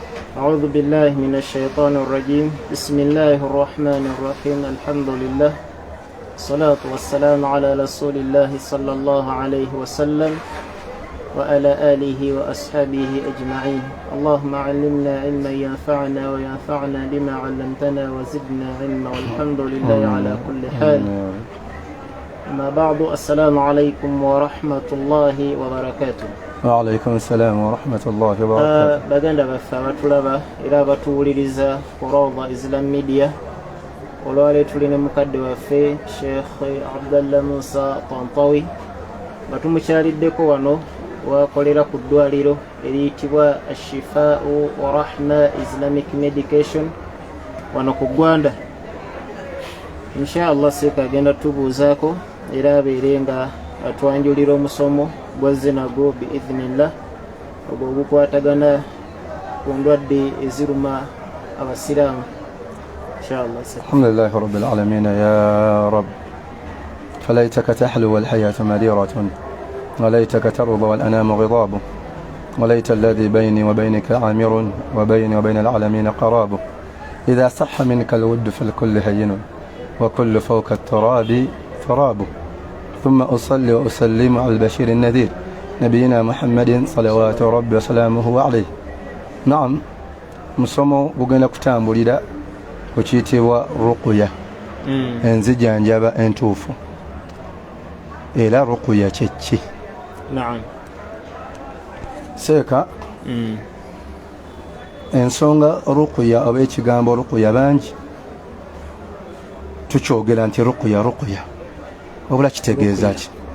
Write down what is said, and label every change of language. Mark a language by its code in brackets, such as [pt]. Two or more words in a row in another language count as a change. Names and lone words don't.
[ar] أعوذ بالله من الشيطان الرجيم بسم الله الرحمن الرحيم الحمد لله الصلاة والسلام على رسول الله صلى الله عليه وسلم وعلى آله وأصحابه أجمعين اللهم علمنا علما ينفعنا وينفعنا بما علمتنا وزدنا علما والحمد لله على كل حال أما بعد السلام عليكم ورحمة الله وبركاته. وعليكم السلام ورحمة الله وبركاته. [lg] baganda baffe abatulaba era abatuwuliriza ku Rawda Islam Media, olwaleero tuli ne mukadde waffe Sheikh Abdallah Musa Tantawi batumukyaliddeko wano wakolera ku ddwaliro eriyitibwa Ashifau wa Rahma Islamic Medication wano ku Gwanda. Inshallah seka agenda tubuuzaako era abeere nga atwanjulira omusomo gwazze nagwo biidhnillah ogwo ogukwatagana ku ndwadde eziruma abasiraamu inshallah. [ar] الحمد لله رب العالمين يا رب فليتك تحلو والحياة مديرة وليتك ترضى والأنام غضاب وليت الذي بيني وبينك عامر وبيني وبين العالمين قراب إذا صح منك الود فالكل هين وكل فوق التراب تراب ثم أصلي وأسلم على البشير النذير نبينا محمد صلوات ربي وسلامه عليه. [lg] نعم musomo bugenda kutambulira ku kiyitibwa ruqya enzijanjaba entuufu era ruqya kyeki. Naam. Seeka ensonga ruqya oba ekigambo ruqya bangi tukyogera nti ruqya wabula kitegeeza ki?